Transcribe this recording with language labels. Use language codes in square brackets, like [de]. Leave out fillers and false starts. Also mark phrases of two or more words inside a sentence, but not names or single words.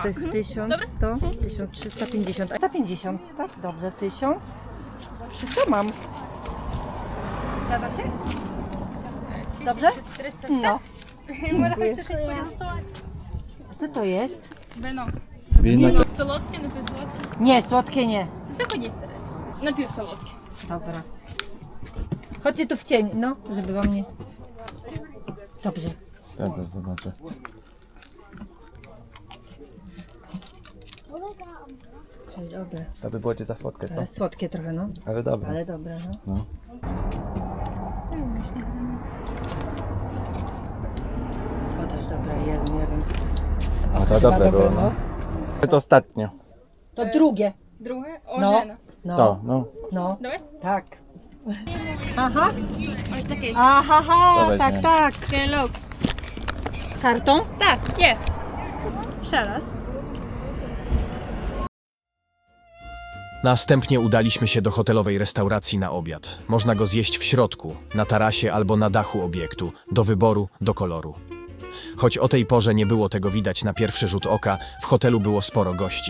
[pl] jest 1100, 1350. A 150, tak? Dobrze, 1000. Wszystko mam. Zgadza się? Dobrze? 400. No. Może choć też jest pozostawać. A co to jest? Wino. Wino to... [uk] Солодке, напівсолодке. [pl] Nie, słodkie nie. [uk] Заходіть серед. Напівсолодке. [pl] Dobra. Chodźcie tu w cień, no, żeby wam nie... Dobrze. Dobra, zobaczę. Czyli dobre. To by było ci za słodkie, co? Ale słodkie trochę, no. Ale dobra. Ale dobre, no. No. To też dobre, Jezu, nie wiem. A to Chyba dobre było, no. To ostatnio. To drugie. [uk] Друге. [pl] No. Ожена. No. To, no. No. [uk] Давай. [pl] Tak. Aha. [uk] Ось такий. [pl] Aha, To tak, weźmie. tak. Келок. Kartą? [uk] Так, є. Ще раз. [pl] Następnie udaliśmy się do hotelowej restauracji na obiad. Można go zjeść w środku, na tarasie albo na dachu obiektu, do wyboru, do koloru. Choć o tej porze nie było tego widać na pierwszy rzut oka, w hotelu było sporo gości.